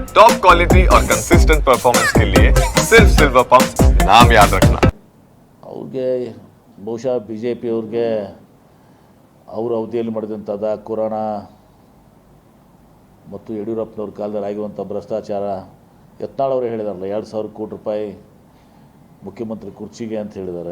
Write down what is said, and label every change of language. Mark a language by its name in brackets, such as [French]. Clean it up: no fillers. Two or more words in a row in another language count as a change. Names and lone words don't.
[English] top quality [Hindi] और [English] consistent performance [Hindi] के लिए सिर्फ सिल्वर पंप नाम याद रखना। [Kannada] ಅವ್ರಿಗೆ ಬಹುಶಃ ಬಿ ಜೆ ಪಿಯವ್ರಿಗೆ ಅವ್ರ ಅವಧಿಯಲ್ಲಿ ಮಾಡಿದಂಥದ್ದು ಕೊರೋನಾ ಮತ್ತು ಯಡಿಯೂರಪ್ಪನವ್ರ ಕಾಲದಲ್ಲಿ ಆಗಿರುವಂಥ ಭ್ರಷ್ಟಾಚಾರ ಯತ್ನಾಳ್ ಅವರೇ ಹೇಳಿದಾರಲ್ಲ 2,000 ಕೋಟಿ ರೂಪಾಯಿ ಮುಖ್ಯಮಂತ್ರಿ ಕುರ್ಚಿಗೆ ಅಂತ ಹೇಳಿದ್ದಾರೆ.